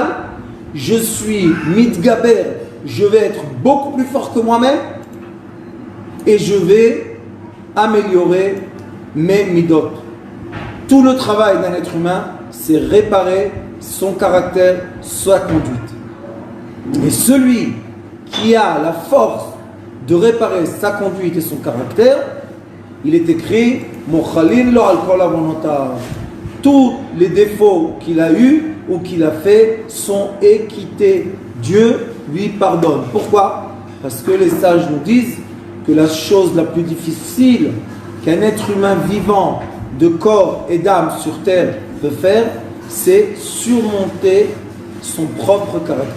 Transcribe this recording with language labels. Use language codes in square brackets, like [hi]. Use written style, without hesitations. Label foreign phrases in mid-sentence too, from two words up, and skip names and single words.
[fr] Je suis mitgaber, je vais être beaucoup plus fort que moi-même et je vais améliorer mes midot. Tout le travail d'un être humain, c'est réparer son caractère, sa conduite. Et celui qui a la force de réparer sa conduite et son caractère, il est écrit [he] מוחלין לו על כל עוונותיו. [fr] Tous les défauts qu'il a eus ou qu'il a fait sont équités. Dieu lui pardonne. Pourquoi? Parce que les sages nous disent que la chose la plus difficile qu'un être humain vivant de corps et d'âme sur terre peut faire, c'est surmonter son propre caractère.